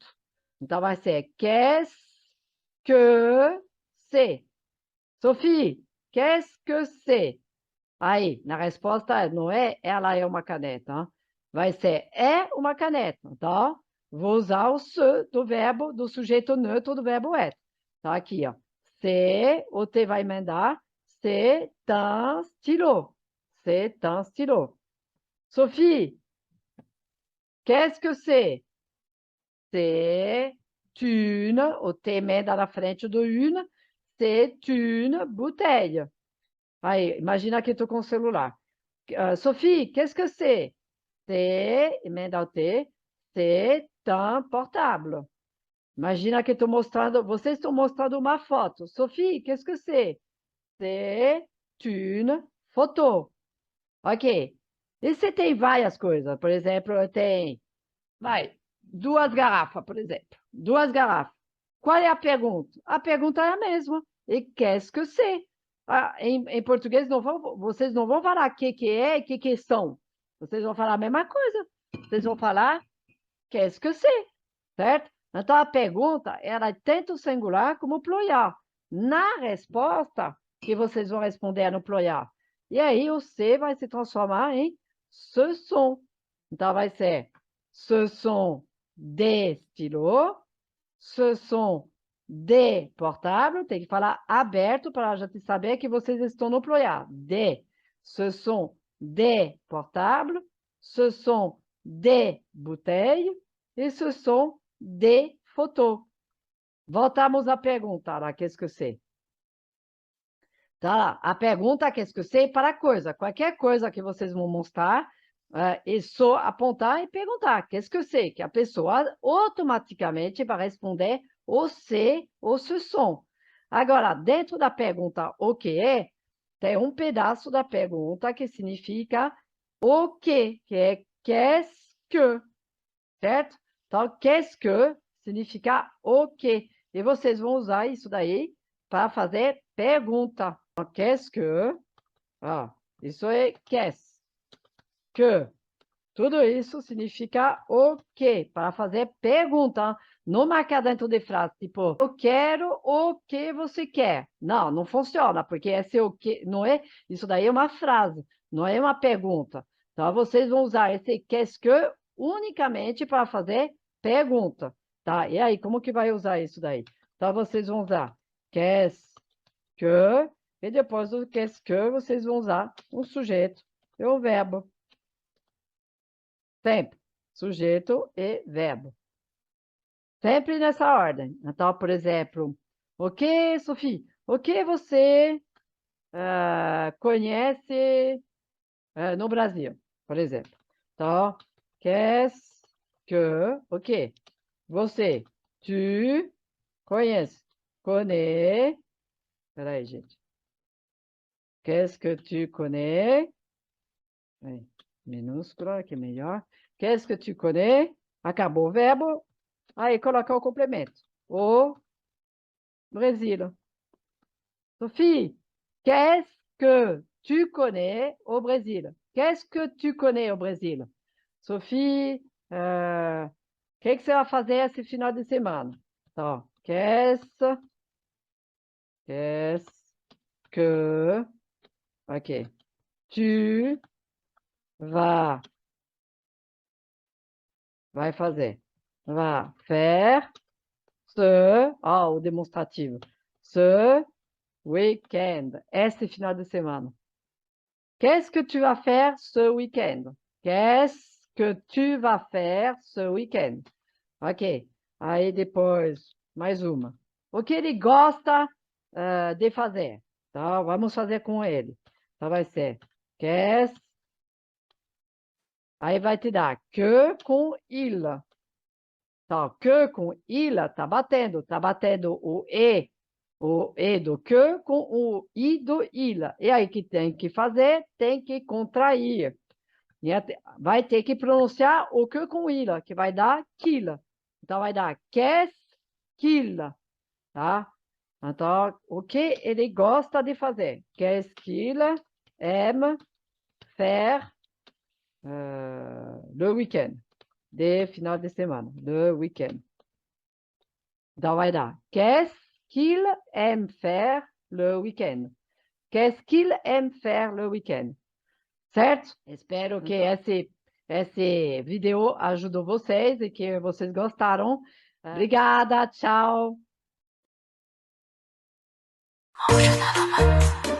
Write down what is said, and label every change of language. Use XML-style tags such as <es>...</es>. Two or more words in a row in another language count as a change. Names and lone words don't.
<pt>Então, vai ser</pt> <fr>qu'est-ce que c'est? Sophie, qu'est-ce que c'est?</fr> <pt>Aí, na resposta não é ela é uma caneta. Hein? Vai ser é uma caneta. Então, vou usar o se do verbo, do sujeito neutro do verbo être. Tá aqui, ó. C'est, o T vai emendar.</pt> <fr>C'est un stylo. C'est un stylo. Sophie, qu'est-ce que c'est? C'est une,</fr> <pt>o T emenda na frente do une,</pt> <fr>c'est une bouteille.</fr> <pt>Aí, imagina que estou com o celular.</pt> <fr>Sophie, qu'est-ce que c'est? C'est,</fr> <pt>emenda o T,</pt> <fr>c'est un portable.</fr> <pt>Imagina que estou mostrando, vocês estão mostrando uma foto.</pt> <fr>Sophie, qu'est-ce que c'est? C'est une photo.</fr> <pt>Ok. E você tem várias coisas. Por exemplo, tem, duas garrafas, por exemplo. Duas garrafas. Qual é a pergunta? A pergunta é a mesma.</pt> <fr>E qu'est-ce que c'est?</fr> <pt>Em português, vocês não vão falar o que é e que são. Vocês vão falar a mesma coisa. Vocês vão falar</pt> <fr>qu'est-ce que c'est,</fr> <pt>certo? Então, a pergunta, ela é tanto singular como plural. Na resposta, que vocês vão responder no plural. E aí, o C vai se transformar em</pt> <fr>ce sont.</fr> <pt>Então, vai ser</pt> <fr>ce sont des stylos, ce sont des portables,</fr> <pt>tem que falar aberto para a gente saber que vocês estão no plural.</pt> <fr>Des, ce sont des portables, ce sont des bouteilles e ce sont des photos.</fr> <pt>Voltamos à pergunta, lá,</pt> <fr>qu'est-ce que c'est?</fr> <pt>Tá, a pergunta,</pt> <fr>qu'est-ce que c'est?</fr> <pt>Para coisa, qualquer coisa que vocês vão mostrar, e só apontar e perguntar,</pt> <fr>qu'est-ce que c'est?</fr> <pt>Que a pessoa automaticamente vai responder o c'est ou</pt> <fr>ce sont.</fr> <pt>Agora, dentro da pergunta o que é, tem um pedaço da pergunta que significa o que é</pt> <fr>qu'est-ce que,</fr> <pt>certo? Então,</pt> <fr>qu'est-ce que</fr> <pt>significa o que. E vocês vão usar isso daí para fazer pergunta. Então,</pt> <fr>qu'est-ce que,</fr> <pt>ó, isso é</pt> <fr>qu'est-ce que.</fr> <pt>Tudo isso significa o que, para fazer pergunta. Não marcar dentro de frase, tipo, eu quero o que você quer. Não, não funciona, porque esse o que não é, isso daí é uma frase, não é uma pergunta. Então, vocês vão usar esse</pt> <fr>qu'est-ce que</fr> <pt>unicamente para fazer pergunta, tá? E aí, como que vai usar isso daí? Então, vocês vão usar</pt> <fr>qu'est-ce que,</fr> <pt>e depois do</pt> <fr>qu'est-ce que,</fr> <pt>vocês vão usar o sujeito e o verbo. Sempre. Sujeito e verbo. Sempre nessa ordem. Então, por exemplo, o que, Sophie? O que você conhece no Brasil? por exemplo. Então,</pt> <fr>qu'est-ce que... Ok.</fr> <pt>Você. Tu conhece. Connais. Peraí, gente.</pt> <fr>Qu'est-ce que tu connais?</fr> <pt>Aí, minúscula, que é melhor.</pt> <fr>Qu'est-ce que tu connais?</fr> <pt>Acabou o verbo. Aí, colocar o complemento. O Brésil.</pt> <fr>Sophie, qu'est-ce que tu connais au Brésil? Qu'est-ce que tu connais au Brésil? Sophie,</fr> <pt>o que você vai fazer esse final de semana? Então,</pt> <fr>qu'est-ce que,</fr> <pt>ok, tu vai fazer? Vai faire o demonstrativo,</pt> <fr>ce week-end,</fr> <pt>esse final de semana.</pt> <fr>Qu'est-ce que tu vas faire ce week-end? Qu'est-ce que tu vas faire ce week-end?</fr> <pt>Ok. Aí depois, mais uma. O que ele gosta de fazer? Então, vamos fazer com ele. Então, vai ser qu'est-ce. Aí vai te dar que com il. Então, que com il tá batendo. Tá batendo o E do que com o I do il. E aí que tem que fazer? Tem que contrair. Vai ter que pronunciar o que com il, que vai dar qu'il. Então, vai dar</pt> <fr>qu'est-ce qu'il,</fr> <pt>tá? Então, o que ele gosta de fazer?</pt> <fr>Qu'est-ce qu'il aime faire le week-end,</fr> <pt>de final de semana,</pt> <fr>le week-end.</fr> <pt>Então, vai dar</pt> <fr>qu'est-ce qu'il aime faire le week-end? Qu'est-ce qu'il aime faire le week-end?</fr> <pt>Certo? Espero que esse vídeo ajudou vocês e que vocês gostaram. Obrigada, tchau!</pt>